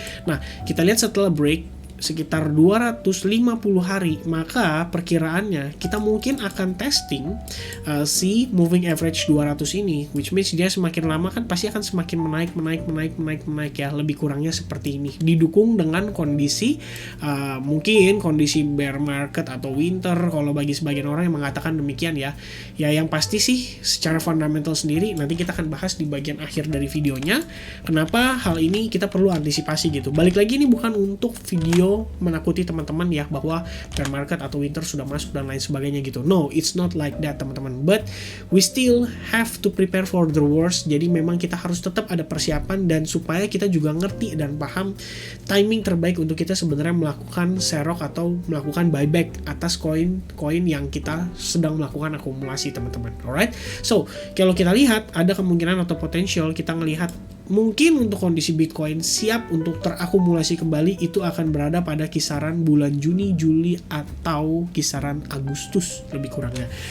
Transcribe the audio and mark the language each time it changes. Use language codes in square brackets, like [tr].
[id] Nah, kita lihat setelah break sekitar 250 hari, maka perkiraannya kita mungkin akan testing si moving average 200 ini, [en] which means [id] dia semakin lama kan pasti akan semakin menaik ya, lebih kurangnya seperti ini, didukung dengan kondisi mungkin kondisi bear market atau winter, kalau bagi sebagian orang yang mengatakan demikian ya. Yang pasti sih secara fundamental sendiri nanti kita akan bahas di bagian akhir dari videonya, kenapa hal ini kita perlu antisipasi gitu. Balik lagi, ini bukan untuk video menakuti teman-teman ya bahwa bear market atau winter sudah masuk dan lain sebagainya gitu. [en] No, it's not like that, [id] teman-teman. [en] But we still have to prepare for the worst. [id] Jadi memang kita harus tetap ada persiapan, dan supaya kita juga ngerti dan paham timing terbaik untuk kita sebenarnya melakukan serok atau melakukan buyback atas koin-koin yang kita sedang melakukan akumulasi, teman-teman. Alright? So, kalau kita lihat ada kemungkinan atau potensial kita ngelihat mungkin untuk kondisi Bitcoin siap untuk terakumulasi kembali itu akan berada pada kisaran bulan Juni, Juli, atau kisaran Agustus lebih kurangnya.